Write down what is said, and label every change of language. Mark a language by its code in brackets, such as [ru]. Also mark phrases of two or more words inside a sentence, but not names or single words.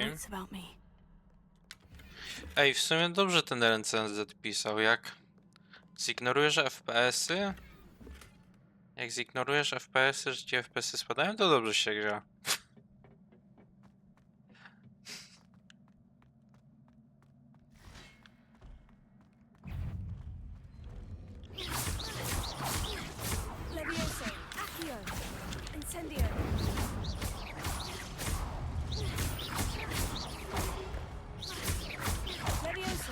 [en] Okay. wits about me. [pl] Ej, w sumie dobrze ten recenzent pisał, jak zignorujesz FPS-y? Jak zignorujesz FPS-y, że ci FPS-y spadają, to dobrze się gra. Levioso. Accio. Incendio. Levioso.